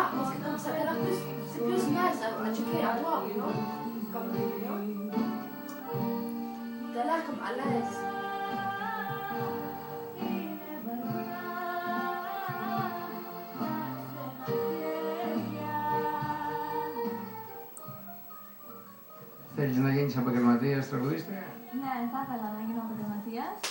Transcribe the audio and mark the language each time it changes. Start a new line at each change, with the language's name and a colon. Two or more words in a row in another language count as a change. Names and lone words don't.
French: Parce que comme ça, t'as l'air plus. C'est plus nice à checker à voir,
English: you know? Comme, you know?
French: T'as l'air comme à l'aise.
Greek: Θέλεις να γίνεις επαγγελματίας τραγουδίστρια? Ναι, θα ήθελα να γίνω επαγγελματίας.